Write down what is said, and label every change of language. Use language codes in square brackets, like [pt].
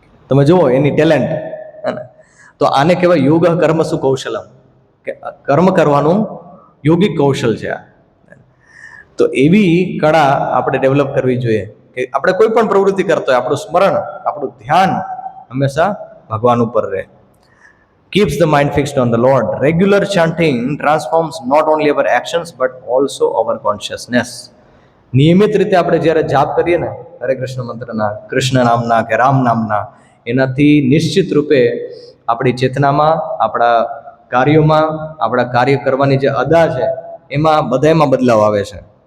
[gu] તમે જુઓ એની ટેલેન્ટ. તો આને કહેવાય [sa] યોગ કર્મસુ કૌશલમ, [gu] કે કર્મ કરવાનું યોગિક કૌશલ છે આ. તો એવી કળા આપણે ડેવલપ કરવી જોઈએ કે આપણે કોઈ પણ પ્રવૃત્તિ કરતો હોય, આપણું સ્મરણ, આપણું ધ્યાન હંમેશા ભગવાન ઉપર રહે. [en] Keeps the mind fixed on the Lord. Regular chanting transforms not only our actions but also our consciousness. [gu] નિયમિત રીતે આપણે જ્યારે જાપ કરીએ ને હરે કૃષ્ણ મંત્રના, કૃષ્ણ નામના કે રામ નામના, એનાથી નિશ્ચિત રૂપે આપણી ચેતનામાં, આપણા કાર્યોમાં, આપણા કાર્ય કરવાની જે અદા છે એમાં બધામાં બદલાવ આવે છે.